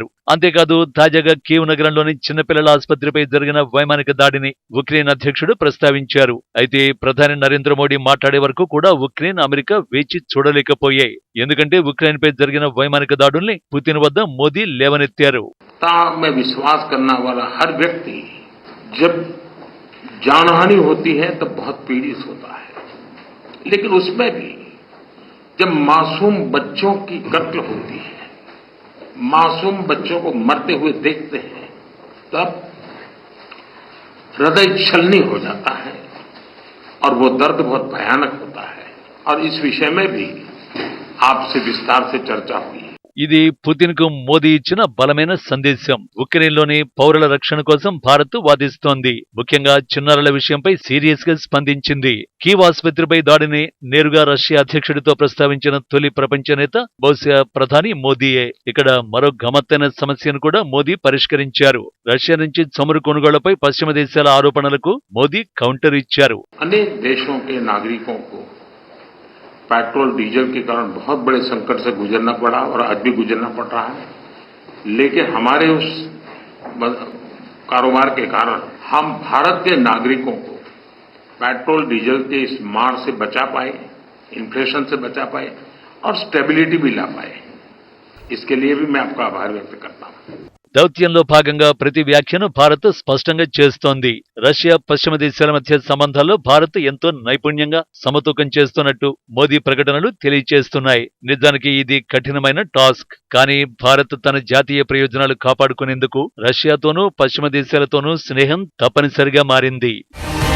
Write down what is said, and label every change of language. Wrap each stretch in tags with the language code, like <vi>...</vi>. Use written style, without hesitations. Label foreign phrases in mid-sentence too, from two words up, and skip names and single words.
<te>అంతేకాదు తాజాగా కీవ్ నగరంలోని చిన్నపిల్లల ఆసుపత్రిపై జరిగిన వైమానిక దాడిని ఉక్రెయిన్ అధ్యక్షుడు ప్రస్తావించారు. అయితే ప్రధాని నరేంద్ర మోడీ మాట్లాడే వరకు కూడా ఉక్రెయిన్, అమెరికా వేచి చూడలేకపోయాయి. ఎందుకంటే ఉక్రెయిన్ పై జరిగిన వైమానిక దాడుల్ని పుతిన్ వద్ద మోదీ లేవనెత్తారు.</te> <hi>में विश्वास करने वाला हर व्यक्ति जब जानहानि होती है तो बहुत पीड़ित होता है, लेकिन उसमें भी जब मासूम बच्चों की कत्ल होती है, मासूम बच्चों को मरते हुए देखते हैं, तब हृदय छलनी हो जाता है और वो दर्द बहुत भयानक होता है। और इस विषय में भी आपसे विस्तार से चर्चा हुई।</hi> <te>ఇది పుతిన్ కు మోదీ ఇచ్చిన బలమైన సందేశం. ఉక్రెయిన్లోని పౌరుల రక్షణ కోసం భారత్ వాదిస్తోంది. ముఖ్యంగా చిన్నారుల విషయంపై సీరియస్ గా స్పందించింది. కీవ్ ఆసుపత్రిపై దాడిని నేరుగా రష్యా అధ్యక్షుడితో ప్రస్తావించిన తొలి ప్రపంచ నేత బహుశా ప్రధాని మోదీయే. ఇక్కడ మరో గమ్మత్తైన సమస్యను కూడా మోదీ పరిష్కరించారు. రష్యా నుంచి చమురు కొనుగోళ్లపై పశ్చిమ దేశాల ఆరోపణలకు మోదీ కౌంటర్ ఇచ్చారు.</te> <hi>अनेक देशों के नागरिकों को पेट्रोल डीजल के कारण बहुत बड़े संकट से गुजरना पड़ा और आज भी गुजरना पड़ रहा है, लेकिन हमारे उस कारोबार के कारण हम भारत के नागरिकों को पेट्रोल डीजल के इस मार से बचा पाए, इन्फ्लेशन से बचा पाए और स्टेबिलिटी भी ला पाए। इसके लिए भी मैं आपका आभार व्यक्त करता हूं।</hi> <te>దౌత్యంలో భాగంగా ప్రతి వ్యాఖ్యను భారత్ స్పష్టంగా చేస్తోంది. రష్యా పశ్చిమ దేశాల మధ్య సంబంధాల్లో భారత్ ఎంతో నైపుణ్యంగా సమతూకం చేస్తున్నట్టు మోదీ ప్రకటనలు తెలియజేస్తున్నాయి. నిజానికి ఇది కఠినమైన టాస్క్. కానీ భారత్ తన జాతీయ ప్రయోజనాలు కాపాడుకునేందుకు రష్యాతోనూ పశ్చిమ దేశాలతోనూ స్నేహం తప్పనిసరిగా మారింది.</te>